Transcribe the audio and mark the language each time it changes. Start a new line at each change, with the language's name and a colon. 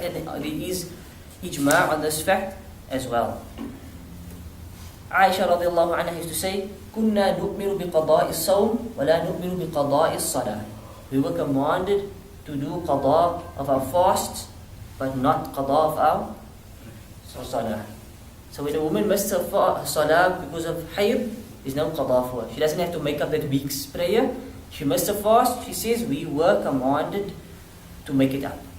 English: And there is ijma' on this fact as well.
Arabic: Aisha radiallahu anha
English: used to say,
Arabic: كُنَّا نُؤْمِرُ بِقَضَاءِ الصَّوْمِ وَلَا نُؤْمِرُ بِقَضَاءِ الصَّلَاةِ.
English: We were commanded to do qada of our fasts, but not qada of our salah. So when a woman misses her salah because of hayd, there's no qada for her. She doesn't have to make up that week's prayer. She missed a fast, she says, we were commanded to make it up.